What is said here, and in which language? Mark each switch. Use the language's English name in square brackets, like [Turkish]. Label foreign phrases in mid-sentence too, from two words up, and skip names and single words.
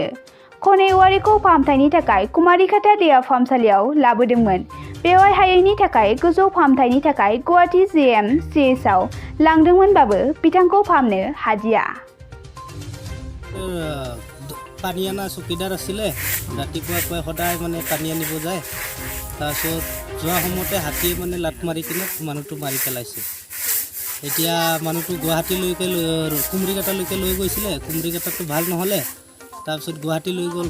[Bodo] कने औवारिखौ फाहामथायनि थाखाय कुमारिकाटा देहा फाहामसालियाव लाबोदोंमोन। बेवहाय हायैनि थाखाय गोजौ फाहामथायनि थाखाय गुवाहाटी GMCHआव लांदोंमोनबाबो बिथांखौ फाहामनो हादिया। [Assamese] পানী অনা চৌকীদাৰ আছিলে रातिपुৱা সদায় মানে পানী আনিব যায়। তাৰপিছত যোৱা সময়তে হাতীয়ে মানে লাট মাৰি কিনে মানুহটো মাৰি পেলাইছে। এতিয়া মানুহটো গুৱাহাটীলৈকে কুমৰিকাটালৈকে লৈ গৈছিলে। কুমৰিকাটাতো ভাল নহ'লে তাৰপিছত গুৱাহাটী লৈ গ'ল।